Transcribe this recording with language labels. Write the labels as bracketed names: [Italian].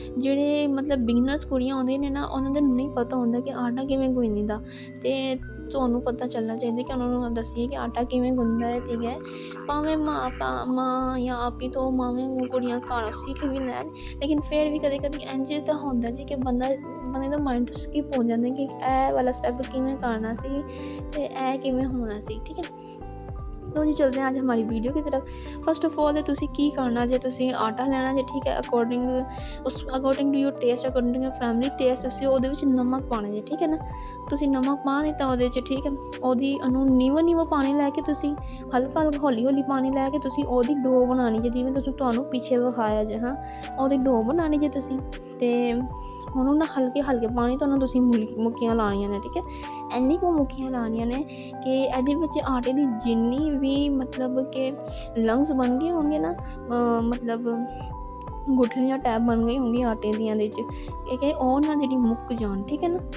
[Punjabi] ਜਿਹੜੇ ਮਤਲਬ ਬਿਗਨਰਸ ਕੁੜੀਆਂ ਆਉਂਦੀਆਂ ਨੇ ਨਾ, ਉਹਨਾਂ ਦਾ ਨਹੀਂ ਪਤਾ ਹੁੰਦਾ ਕਿ ਆਟਾ ਕਿਵੇਂ ਗੁੰਨੀਦਾ, ਅਤੇ ਤੁਹਾਨੂੰ ਪਤਾ ਚੱਲਣਾ ਚਾਹੀਦਾ ਕਿ ਉਹਨਾਂ ਨੂੰ ਦੱਸੀਏ ਕਿ ਆਟਾ ਕਿਵੇਂ ਗੁੰਨਦਾ ਹੈ, ਠੀਕ ਹੈ। ਭਾਵੇਂ ਮਾਂ ਜਾਂ ਆਪੀ ਤੋਂ ਮਾਵੇਂ ਕੁੜੀਆਂ ਘਰ ਸਿੱਖ ਵੀ ਲੈਣ, ਲੇਕਿਨ ਫਿਰ ਵੀ ਕਦੇ ਕਦੇ ਇੰਝ ਤਾਂ ਹੁੰਦਾ ਜੀ ਕਿ ਬੰਦੇ ਦਾ ਮਾਇੰਡ ਤੋਂ ਸਕਿਪ ਹੋ ਜਾਂਦਾ ਕਿ ਇਹ ਵਾਲਾ ਸਟੈਪ ਕਿਵੇਂ ਕਰਨਾ ਸੀ ਅਤੇ ਇਹ ਕਿਵੇਂ ਹੋਣਾ ਸੀ, ਠੀਕ ਹੈ। [Hindi] तो जी चलते हैं आज हमारी वीडियो की तरफ। [Punjabi] फस्ट ऑफ ऑल तुसी की करना जे, तुसी आटा लेना जे, ठीक है। [English] according to your taste, according to your family taste, [Punjabi] तुसी ਉਹਦੇ ਵਿੱਚ ਨਮਕ ਪਾਣਾ ਜੇ, ਠੀਕ ਹੈ ਨਾ। ਤੁਸੀਂ ਨਮਕ ਪਾ ਦਿੱਤਾ ਉਹਦੇ 'ਚ, ਠੀਕ ਹੈ। ਉਹਨੂੰ ਨੀਵਾਂ ਪਾਣੀ ਲੈ ਕੇ ਤੁਸੀਂ ਹਲਕਾ ਹੌਲੀ ਪਾਣੀ ਲੈ ਕੇ ਤੁਸੀਂ ਉਹਦੀ ਡੋ ਬਣਾਉਣੀ ਜੇ, ਜਿਵੇਂ ਤੁਹਾਨੂੰ ਪਿੱਛੇ ਵਿਖਾਇਆ ਜੇ, ਹਾਂ। ਉਹਦੀ ਡੋ ਬਣਾਉਣੀ ਜੇ ਤੁਸੀਂ, ਅਤੇ ਉਹਨੂੰ ਨਾ ਹਲਕੇ ਪਾਣੀ ਤੋਂ ਤੁਸੀਂ ਮੁੱਕੀਆਂ ਲਾਉਣੀਆਂ ਨੇ, ਠੀਕ ਹੈ। ਇੰਨੀ ਕੁ ਮੁੱਕੀਆਂ ਲਾਉਣੀਆਂ ਨੇ ਕਿ ਇਹਦੇ ਵਿੱਚ ਆਟੇ ਦੀ ਜਿੰਨੀ ਵੀ ਮਤਲਬ ਕਿ ਲੰਗਸ ਬਣ ਗਏ ਹੋਣਗੇ ਨਾ, ਮਤਲਬ ਗੁਠਲੀਆਂ ਟੈਪ ਬਣ ਗਈ ਹੋਣਗੀਆਂ ਆਟੇ ਦੀਆਂ ਦੇ 'ਚ, ਕਿ ਉਹ ਨਾ ਜਿਹੜੀ ਮੁੱਕ ਜਾਣ, ਠੀਕ ਹੈ ਨਾ।